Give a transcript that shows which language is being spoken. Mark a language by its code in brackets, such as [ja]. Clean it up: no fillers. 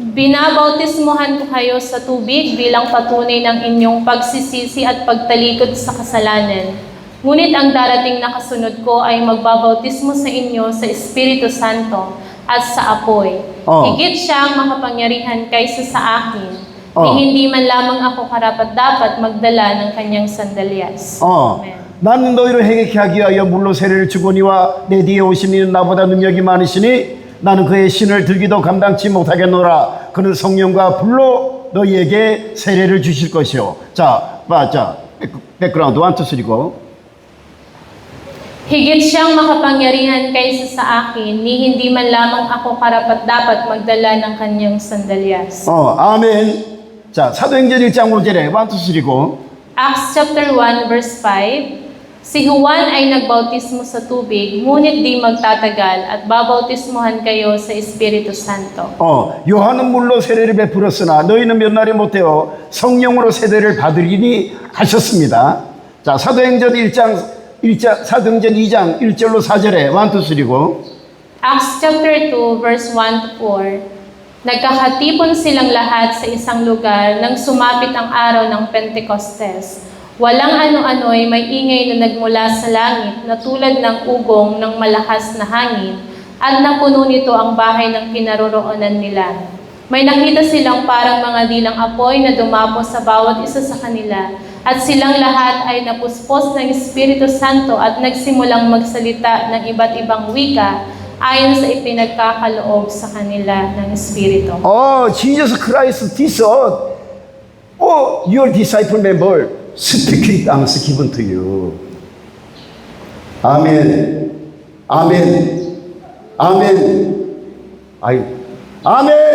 [tl] Binabautismuhan ko kayo sa tubig bilang patunay ng inyong pagsisisi at pagtalikod sa kasalanan. Ngunit ang darating na kasunod ko ay magbabautismo sa inyo sa Espiritu Santo at sa apoy. Higit siyang makapangyarihan kaysa sa akin, ni hindi man lamang ako karapat-dapat magdala ng kanyang sandalyas. Amen. [ko] 나는 너희를 회개케 하기 위하여 물로 세례를 주거니와 내 뒤에 오신 이는 나보다 능력이 많으시니 나는 그의 신을 들기도 감당치 못하겠노라. 그는 성령과 불로 너희에게 세례를 주실 것이요. 자, 백그라운드 1, 2, 3고. [tl] Higit siyang makapangyarihan kaysa sa akin, ni hindi man lamang ako karapat-dapat magdala ng kanyang sandalyas. [ko] 아멘. 자, 사도행전 1장 5절에 1, 2, 3고. [en] Acts chapter 1 verse 5, [tl] si Juan ay nagbautismo sa tubig, ngunit di magtatagal at babautismohan kayo sa Espiritu Santo. [ko] 요한은 물로 세례를 베풀었으나 너희는 몇 날이 못되어 성령으로 세례를 받으리니 하셨습니다. 자, 사도행전 2장 1절로 4절에 1, 2, 3고 [en] Acts chapter 2 verse 1 to 4, [tl] nagkakatipon silang lahat sa isang lugar nang sumapit ang araw ng Pentecostes. Walang ano-ano'y may ingay na nagmula sa langit na tulad ng ugong ng malakas na hangin at napuno nito ang bahay ng kinaroroonan nila. May nakita silang parang mga dilang apoy na dumapo sa bawat isa sa kanila at silang lahat ay napuspos ng Espiritu Santo at nagsimulang magsalita ng iba't ibang wika ayon sa ipinagkakaloob sa kanila ng Espiritu. [en] Jesus Christ this earth. Your disciple member speak in tongues given to you. [ko] 아멘. 아멘. 아멘. 아멘.